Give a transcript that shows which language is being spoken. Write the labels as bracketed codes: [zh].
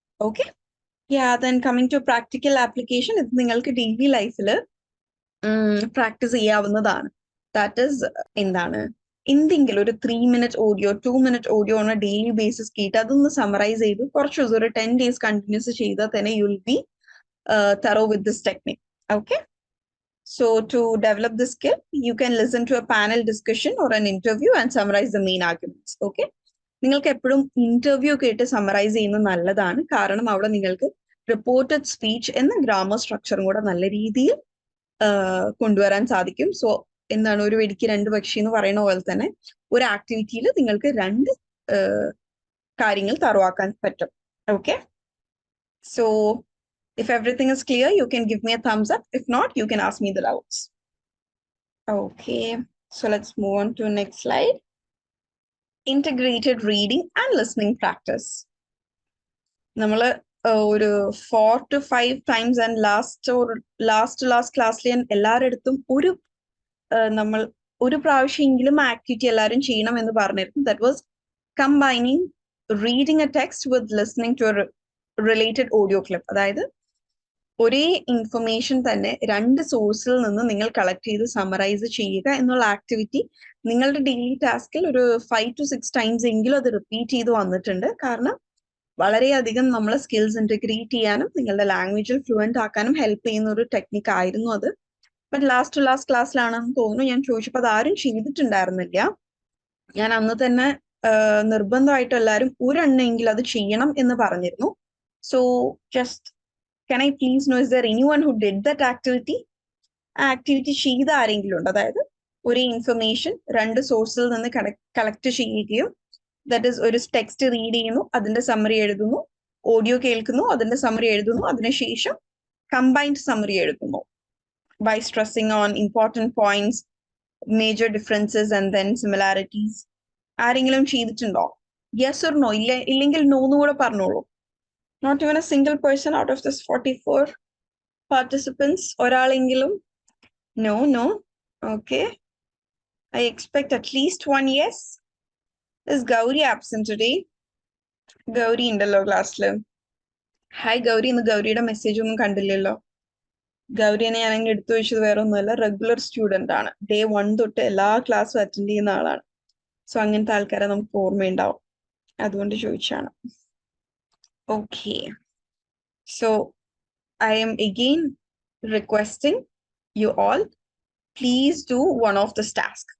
[ml] Okay, [en] Then coming to practical application. [ml] ഇത് നിങ്ങൾക്ക് daily ലൈഫിൽ പ്രാക്ടീസ് ചെയ്യാവുന്നതാണ്. ദാറ്റ് ഈസ് എന്താണ്, എന്തെങ്കിലും ഒരു 3 minute audio 2 minute audio [en] on a daily basis [ml] കേട്ട് അതൊന്ന് സമറൈസ് ചെയ്ത് കുറച്ച് ദിവസം ഒരു 10 days കണ്ടിന്യൂസ് ചെയ്താൽ തന്നെ [en] You will be thorough with this technique. Okay, so to develop this skill you can listen to a panel discussion or an interview and summarize the main arguments. [ml] Okay, നിങ്ങൾക്ക് എപ്പോഴും interview കേട്ട് summarise ചെയ്യുന്നത് നല്ലതാണ്. കാരണം അവിടെ നിങ്ങൾക്ക് reported speech എന്ന grammar സ്ട്രക്ചറും കൂടെ നല്ല രീതിയിൽ കൊണ്ടുവരാൻ സാധിക്കും. സോ എന്താണ്, ഒരു വെടിക്ക് 2 പക്ഷി എന്ന് പറയുന്ന പോലെ തന്നെ ഒരു ആക്ടിവിറ്റിയിൽ നിങ്ങൾക്ക് 2 കാര്യങ്ങൾ തറവാക്കാൻ പറ്റും. [en] Okay, so if everything is clear, you can give me a thumbs up. If not, you can ask me the doubts. Okay, so let's move on to next slide. Integrated reading and listening practice. [ml] നമ്മൾ ഒരു [en] 4 to 5 times and last [ml] ക്ലാസ്സിൽ എല്ലാവരുടെ അടുത്തും നമ്മൾ ഒരു പ്രാവശ്യമെങ്കിലും activity എല്ലാവരും ചെയ്യണം എന്ന് പറഞ്ഞിരുന്നു. [en] That was combining reading a text with listening to related audio clip. [ml] അതായത് ഒരേ ഇൻഫർമേഷൻ തന്നെ 2 സോഴ്സിൽ നിന്ന് നിങ്ങൾ കളക്ട് ചെയ്ത് സമറൈസ് ചെയ്യുക എന്നുള്ള ആക്ടിവിറ്റി നിങ്ങളുടെ ഡെയിലി ടാസ്കിൽ ഒരു 5 to 6 times എങ്കിലും അത് റിപ്പീറ്റ് ചെയ്ത് വന്നിട്ടുണ്ട്. കാരണം വളരെയധികം നമ്മളെ സ്കിൽസ് ഇന്റഗ്രേറ്റ് ചെയ്യാനും നിങ്ങളുടെ ലാംഗ്വേജിൽ ഫ്ലുവൻ്റ് ആക്കാനും ഹെൽപ്പ് ചെയ്യുന്ന ഒരു ടെക്നിക്ക് ആയിരുന്നു അത്. ബട്ട് ലാസ്റ്റ് ക്ലാസ്സിലാണെന്ന് തോന്നുന്നു ഞാൻ ചോദിച്ചപ്പോൾ അത് ആരും ചെയ്തിട്ടുണ്ടായിരുന്നില്ല. ഞാൻ അന്ന് തന്നെ നിർബന്ധമായിട്ടും എല്ലാവരും ഒരെണ്ണമെങ്കിലും അത് ചെയ്യണം എന്ന് പറഞ്ഞിരുന്നു. [en] So just can I please know, is there anyone who did that activity? [ml] Activity ചെയ്ത ആരെങ്കിലും ഉണ്ട്? അതായത് ഒരു ഇൻഫർമേഷൻ 2 സോഴ്സിൽ നിന്ന് കളക്ട് ചെയ്യുകയും ദാറ്റ് ഈസ് ഒരു ടെക്സ്റ്റ് റീഡ് ചെയ്യുന്നു, അതിന്റെ സമ്മറി എഴുതുന്നു, ഓഡിയോ കേൾക്കുന്നു, അതിന്റെ സമ്മറി എഴുതുന്നു, അതിനുശേഷം കമ്പൈൻഡ് സമ്മറി എഴുതുന്നു [en] by stressing on important points, major differences and then similarities. [ml] ആരെങ്കിലും ചെയ്തിട്ടുണ്ടോ? Yes or no? ഇല്ലെങ്കിൽ നോ എന്ന് കൂടെ പറഞ്ഞോളൂ. [en] Not even a single person out of this 44 participants. [ml] ഒരാളെങ്കിലും? [en] No. Okay. I expect at least one yes. Is Gauri absent today? [ml] Gauri ഉണ്ടല്ലോ ക്ലാസ്സില്. Hi Gauri. ഇന്ന് ഗൗരിയുടെ മെസ്സേജ് ഒന്നും കണ്ടില്ലല്ലോ. ഗൗരിനെ ഞാൻ അങ്ങനെ എടുത്തു വെച്ചത് വേറെ ഒന്നുമല്ല, റെഗുലർ സ്റ്റുഡന്റ് ആണ്. Day 1 തൊട്ട് എല്ലാ ക്ലാസ്സും അറ്റൻഡ് ചെയ്യുന്ന ആളാണ്. സോ അങ്ങനത്തെ ആൾക്കാരെ നമുക്ക് ഓർമ്മയുണ്ടാവും, അതുകൊണ്ട് ചോദിച്ചാണ്. [en] Okay, so I am again requesting you all, please do one of this task.